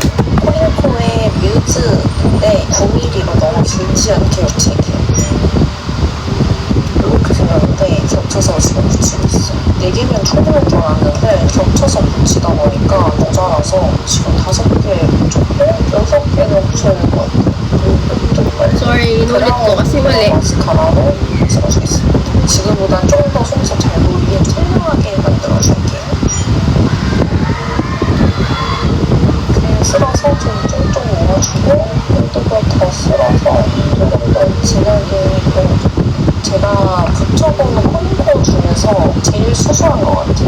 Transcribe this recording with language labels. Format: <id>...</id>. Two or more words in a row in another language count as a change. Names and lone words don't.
<ko>코링코의 뮤즈인데 9mm로 너무 길지 않게 붙일게요. 이렇게 생겼는데 겹쳐서 지금 붙이고 있어요. 4개면 충분할 줄 알았는데 겹쳐서 붙이다 보니까 모자라서 지금 5개 붙였고 6개는 붙여야 될 것 같아요.</ko> <tl>Sorry, inulit ko kasi mali.</tl> <ko>마스카라로 찍어주겠습니다. 지금보다 좀 더 속눈썹 잘 보이게 투명하게 만들어줄게요. 그냥 쓸어서 좀 쫑쫑 모아주고 한두번 더 쓸어서 조금 더 진하게 보여주고 제가 붙여보는 콤보 중에서 제일 수수한 것 같아요.</ko>